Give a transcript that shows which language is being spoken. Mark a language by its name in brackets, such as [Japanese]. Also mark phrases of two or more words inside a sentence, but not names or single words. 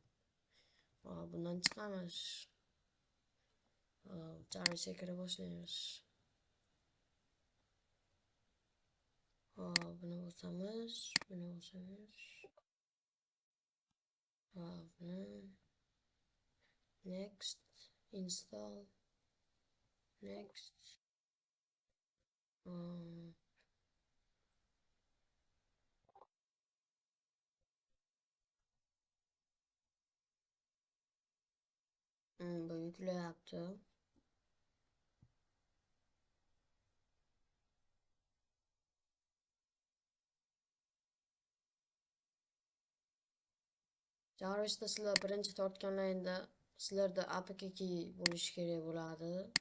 [Uzbek] Bundan chiqamiz. Jarvisga kira boshlaymiz. Buni bosamiz, buni next, install, next. Bu yüklayapti. Jarvis'da sizlar birinchi tortganlaringda sizlarda APK key bo'lishi kerak bo'ladi.